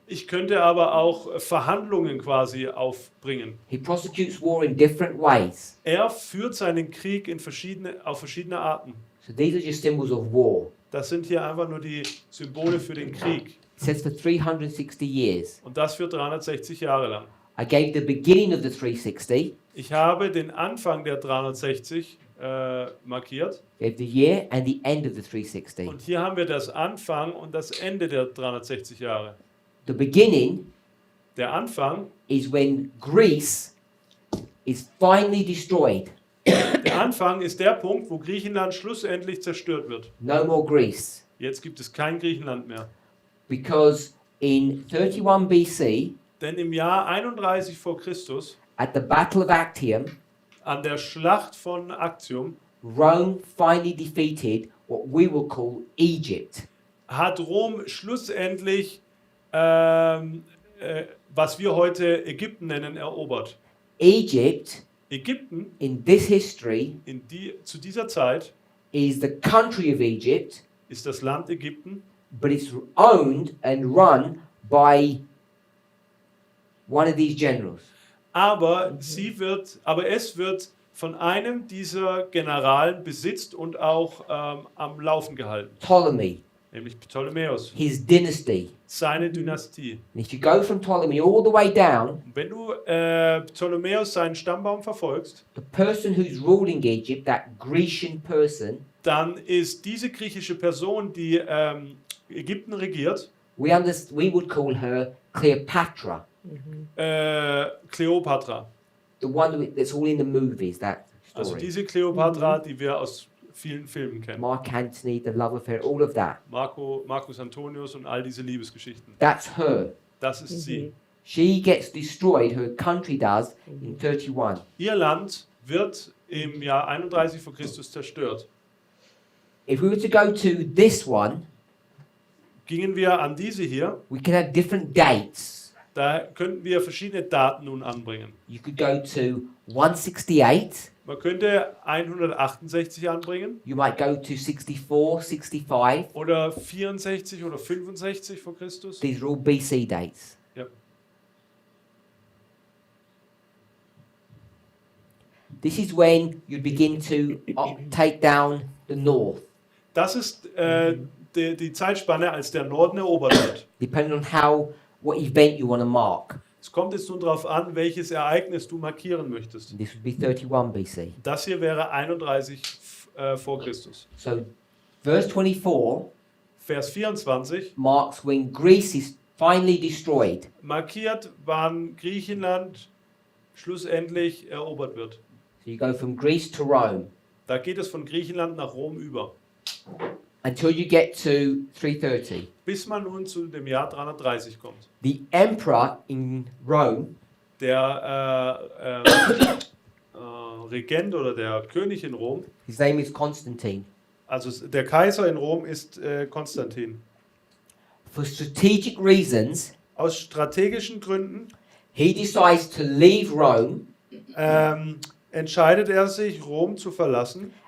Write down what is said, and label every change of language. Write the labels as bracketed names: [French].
[German] ich könnte aber auch Verhandlungen quasi aufbringen. [English] He prosecutes war in different ways. [German] Er führt seinen Krieg auf verschiedene Arten. [English] So these are just symbols of war. [German] Das sind hier einfach nur die Symbole für den Krieg. [English] It says for 360 years. [German] Und das für 360 Jahre lang. [English] I gave the beginning of the 360, [German] Ich habe den Anfang der 360 markiert. [English] gave the year and the end of the 360. [German] Und hier haben wir das Anfang und das Ende der 360 Jahre. [English] The beginning [German] Der Anfang, [English] is when Greece is finally destroyed. [German] der Anfang ist der Punkt, wo Griechenland schlussendlich zerstört wird. [English] No more Greece. [German] Jetzt gibt es kein Griechenland mehr. [English] Because in 31 BC, [German] Denn im Jahr 31 vor Christus, [English] at the Battle of Actium, [German] an der Schlacht von Actium, [English] Rome finally defeated what we will call Egypt. [German] hat Rom schlussendlich, was wir heute Ägypten nennen, erobert. [English] Egypt, [German] Ägypten [English] in this history, [German] zu dieser Zeit [English] is the country of Egypt, [German] ist das Land Ägypten, [English] but it's owned and run by one of these generals. [German] aber es wird von einem dieser Generalen besitzt und auch am Laufen gehalten, [English] Ptolemy, [German] nämlich Ptolemäus, [English] his dynasty. [German] seine Dynastie. [English] And if you go from Ptolemy all the way down, [German] Und wenn du Ptolemäus seinen Stammbaum verfolgst, [English] the person who's ruling Egypt, that Grecian person, [German] dann ist diese griechische Person, die Ägypten regiert, [English] we would call her Cleopatra, [German] Kleopatra. [English] the one that's all in the movies, that [German] Also [English] story. [German] diese Kleopatra, die wir aus vielen Filmen kennen. [English] Mark Antony, the love affair, all of that. [German] Marcus Antonius und all diese Liebesgeschichten. [English] That's her. [German] Das ist sie. [English] She gets destroyed, her country does, in 31. [German] Ihr Land wird im Jahr 31 vor Christus zerstört. [English] If we were to go to this one, [German] Gingen wir an diese hier, [English] we can have different dates. [German] da könnten wir verschiedene Daten nun anbringen. [English] You could go to 168, [German] Man könnte 168 anbringen [English] you might go to 64, 65. [German] oder 64 oder 65 vor Christus. [English] These are all BC dates. [German] Ja. [English] This is when you begin to take down the north, [German] Das ist die Zeitspanne, als der Norden erobert wird. [English] depending on what event you want to mark. [German] Es kommt jetzt nun darauf an, welches Ereignis du markieren möchtest. [English] This would be 31 BC. [German] Das hier wäre 31 vor Christus. [English] So, verse 24 [German] Vers 24 [English] marks when Greece is finally destroyed. [German] markiert, wann Griechenland schlussendlich erobert wird. [English] So you go from Greece to Rome [German] Da geht es von Griechenland nach Rom über, [English] until you get to 330. [German] bis man nun zu dem Jahr 330 kommt. [English] The emperor in Rome [German] Der Regent oder der König in Rom, [English] his name is Constantine. [German] also der Kaiser in Rom ist Konstantin. [English] For strategic reasons, [German] Aus strategischen Gründen [English] he decides to leave Rome [German] entscheidet er sich, Rom zu verlassen